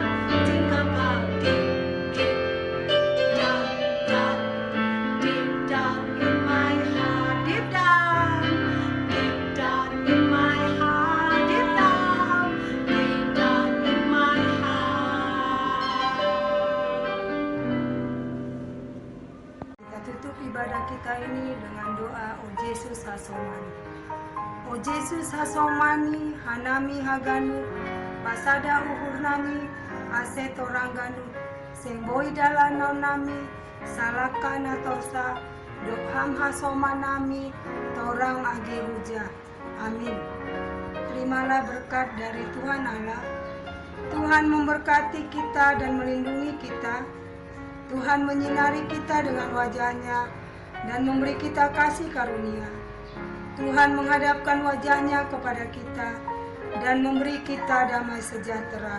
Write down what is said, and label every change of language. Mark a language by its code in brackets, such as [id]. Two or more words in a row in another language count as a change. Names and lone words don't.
[en] Think about deep down, down, deep down in my heart. Deep down in my heart. Deep down in my heart. [id] Kita tutup ibadah kita ini dengan doa O Yesus Hasomani. [bts] O Yesus Hasomani, Hanami Haganu, Pasada Uhurnami, Ase Torangganu, Semboi Dalano Nami, Salakana Tosa, Doham Hasomanami, Torang Ageruja. [id] Amin. Terimalah berkat dari Tuhan Allah. Tuhan memberkati kita dan melindungi kita. Tuhan menyinari kita dengan wajah-Nya dan memberi kita kasih karunia. Tuhan menghadapkan wajah-Nya kepada kita dan memberi kita damai sejahtera.